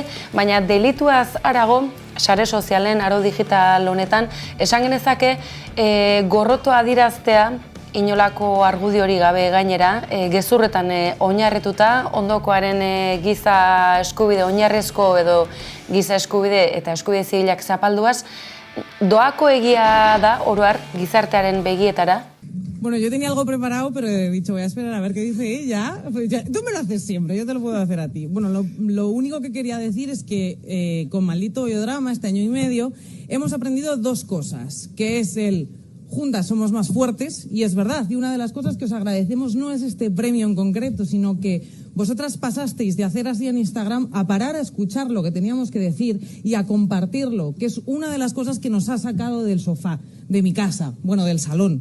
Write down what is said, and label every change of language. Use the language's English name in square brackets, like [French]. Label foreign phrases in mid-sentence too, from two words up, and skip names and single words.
[Basque] baina delituaz harago, sare sozialen, aro digital honetan, esan genezake gorrotoa adiraztea, inolako argudiori gabe gainera, gezurretan oinarrituta, ondokoaren giza eskubide oinarrezko edo giza eskubide eta eskubide zibilak zapalduaz, doako egia da oro har gizartearen begietara? [Spanish] Bueno, yo tenía algo preparado, pero he dicho, voy a esperar a ver qué dice ella. Pues ya, tú me lo haces siempre, yo te lo puedo hacer a ti. Bueno, lo único que quería decir es que con Maldito Hoyodrama, este año y medio, hemos aprendido dos cosas, que es juntas somos más fuertes, y es verdad, y una de las cosas que os agradecemos no es este premio en concreto, sino que vosotras pasasteis de hacer así en Instagram a parar a escuchar lo que teníamos que decir y a compartirlo, que es una de las cosas que nos ha sacado del sofá, de mi casa, bueno, del salón.